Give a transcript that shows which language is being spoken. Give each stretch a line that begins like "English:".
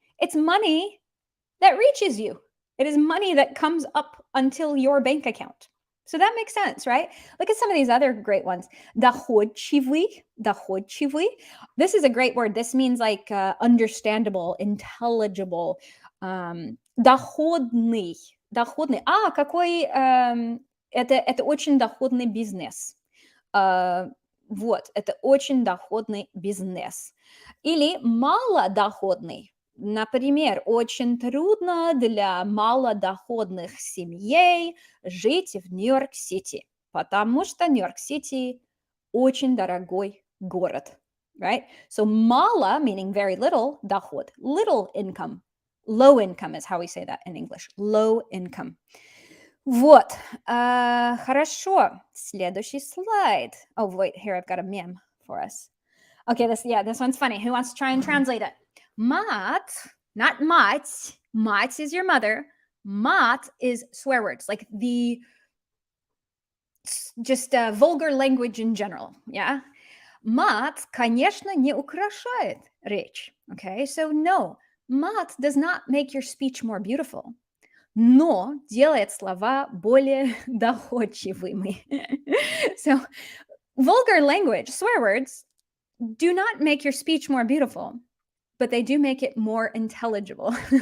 English: It's money that reaches you. It is money that comes up until your bank account. So that makes sense, right? Look at some of these other great ones. Доходчивый. This is a great word. This means like understandable, intelligible.
Russian: Доходный. Какой... это очень доходный бизнес. Вот, это очень доходный бизнес. Или малодоходный. Например, очень трудно для малодоходных семей жить в Нью-Йорк-Сити, потому что Нью-Йорк-Сити очень дорогой город, right?
English: So мало, meaning very little, доход, little income, low income is how we say that in English, low income.
Russian: Вот, хорошо, следующий слайд.
English: Oh, wait, here I've got a meme for us. Okay, this one's funny. Who wants to try and translate it? Мат, not мать. Мать is your mother. Мат is swear words, like the just vulgar language in general, yeah?
Russian: Мат, конечно, не украшает речь.
English: Okay, so no, мат does not make your speech more beautiful,
Russian: но делает слова более доходчивыми.
English: So vulgar language, swear words, do not make your speech more beautiful, but they do make it more intelligible.